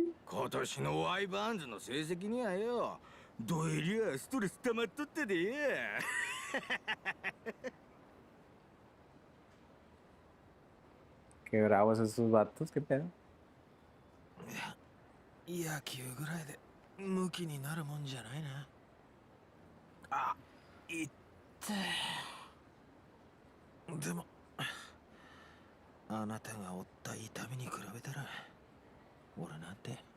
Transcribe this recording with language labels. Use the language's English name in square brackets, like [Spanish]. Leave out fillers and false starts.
[Japanese] 今年のワイバーンズの成績にはよどえりゃストレス溜まっとってで。 [Spanish] Qué bravos esos vatos, qué pedo. [Japanese] 野球ぐらいでムキになるもんじゃないな。いってでもあなたが負った痛みに比べたら俺なんて。